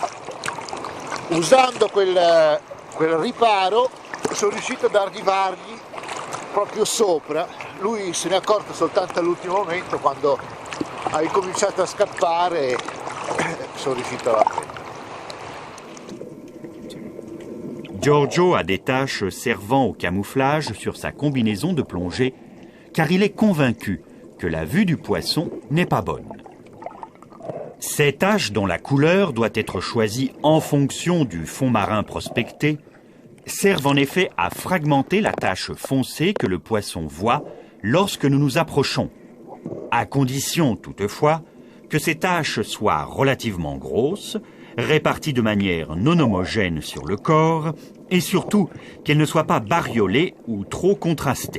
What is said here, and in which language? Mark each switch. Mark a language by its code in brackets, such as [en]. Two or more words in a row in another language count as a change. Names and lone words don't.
[it] Usando quel riparo sono riuscito ad arrivargli proprio sopra. Lui se ne è accorto soltanto all'ultimo momento, quando ha incominciato a scappare, sono riuscito a prendere. [fr] Giorgio a des taches servant au camouflage sur sa combinaison de plongée, car il est convaincu que la vue du poisson n'est pas bonne. Ces taches dont la couleur doit être choisie en fonction du fond marin prospecté servent en effet à fragmenter la tache foncée que le poisson voit lorsque nous nous approchons, à condition toutefois que ces taches soient relativement grosses, réparties de manière non homogène sur le corps et surtout qu'elles ne soient pas bariolées ou trop contrastées.